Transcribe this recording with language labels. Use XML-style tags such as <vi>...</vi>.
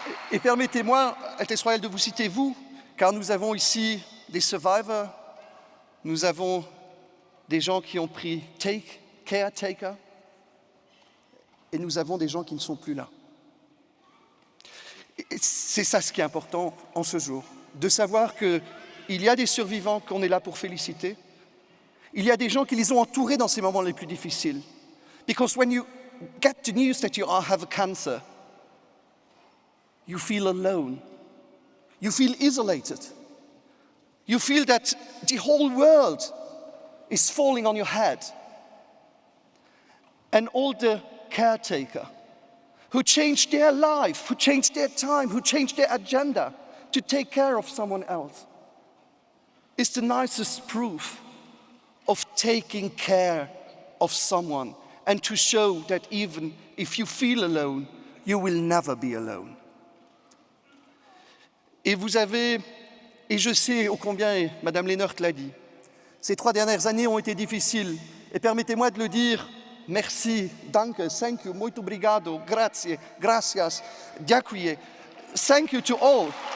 <fr>Et permettez-moi, Altesse Royale, de vous citer vous, car nous avons ici des survivors, nous avons des gens qui ont pris caretaker, et nous avons des gens qui ne sont plus là. C'est ça ce qui est important en ce jour, de savoir qu'il y a des survivants qu'on est là pour féliciter, il y a des gens qui les ont entourés dans ces moments les plus difficiles.</fr> <en>Because when you get the news that you have cancer, you feel alone, you feel isolated, you feel that the whole world is falling on your head. And all the caretaker who changed their life, who changed their time, who changed their agenda to take care of someone else, is the nicest proof of taking care of someone and to show that even if you feel alone, you will never be alone.</en> <fr>Et vous avez, et je sais ô combien, et Madame Lehnert l'a dit, ces 3 dernières années ont été difficiles. Et permettez-moi de le dire, merci, danke, thank you, muito obrigado, grazie, gracias, dziękuję.</fr> <en>Thank you to all.</en>